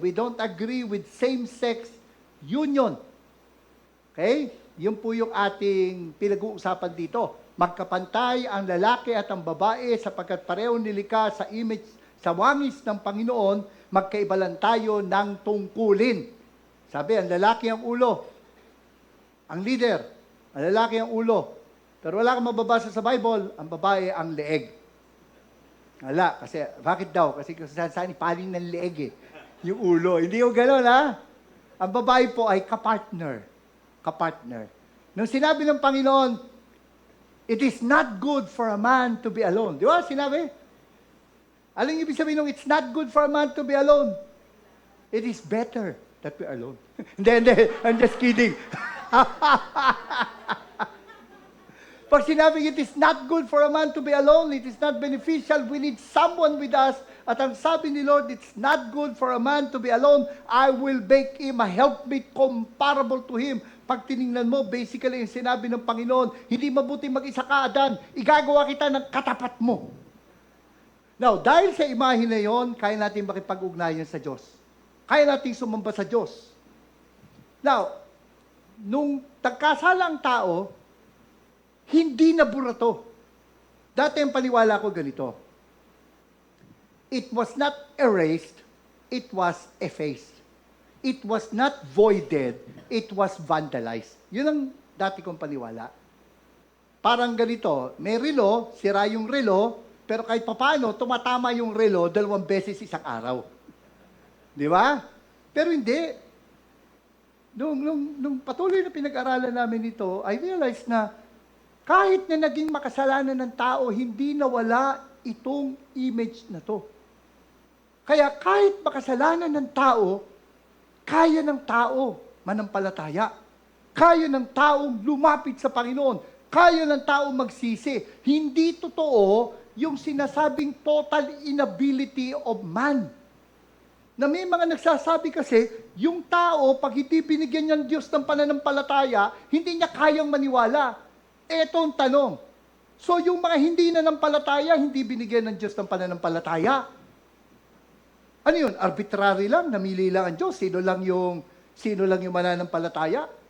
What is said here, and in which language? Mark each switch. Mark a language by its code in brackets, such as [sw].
[en] We don't agree with same-sex union. [tl] Okay? Yun po yung ating pinag-uusapan dito. Magkapantay ang lalaki at ang babae sapagkat pareho nilikha sa image, sa wangis ng Panginoon, magkaiba lang tayo ng tungkulin. Sabi, ang lalaki ang ulo, ang leader, ang lalaki ang ulo. Pero wala kang mababasa sa Bible, ang babae ang leeg. Wala, kasi, bakit daw? Kasi saan ipaling ng leeg eh. Yung ulo. Hindi yung gano'n, ha? Ang babae po ay kapartner. Kapartner. Nung sinabi ng Panginoon, [en] it is not good for a man to be alone. [tl] Di ba? Sinabi? Alam niyo ibig sabihin nung [en] it's not good for a man to be alone? It is better that we are alone. [tl] Hindi. [en] I'm just kidding. [tl] Pag sinabing [en] it is not good for a man to be alone, it is not beneficial, we need someone with us. [tl] At ang sabi ni Lord, [en] it's not good for a man to be alone, I will make him a helpmate comparable to him. [tl] Pag tiningnan mo, basically, yung sinabi ng Panginoon, hindi mabuti mag-isa ka, Adan, igagawa kita ng katapat mo. Now, dahil sa imahe na yon, kaya natin makipag-ugnayan sa Diyos. Kaya natin sumamba sa Diyos. Now, nung nagkasala ang tao, hindi na burato. Dati ang paniwala ko ganito. [en] It was not erased, it was effaced. It was not voided, it was vandalized. [tl] Yun ang dati kong paniwala. Parang ganito, may relo, sira yung relo, pero kahit papaano, tumatama yung relo 2 beses isang araw. Di ba? Pero hindi. Nung patuloy na pinag-aralan namin ito, [en] I realized [tl] na kahit na naging makasalanan ng tao, hindi nawala itong image na to. Kaya kahit makasalanan ng tao, kaya ng tao manampalataya. Kaya ng taong lumapit sa Panginoon. Kaya ng taong magsisi. Hindi totoo yung sinasabing [en] total inability of man. [tl] Na may mga nagsasabi kasi, yung tao, pag hindi binigyan ng Diyos ng pananampalataya, hindi niya kayang maniwala. Eto ang tanong. So yung mga hindi nanampalataya, hindi binigyan ng Diyos ng pananampalataya. Ano yun? Arbitrary lang, namili lang ang Diyos. Sino lang yung mananampalataya?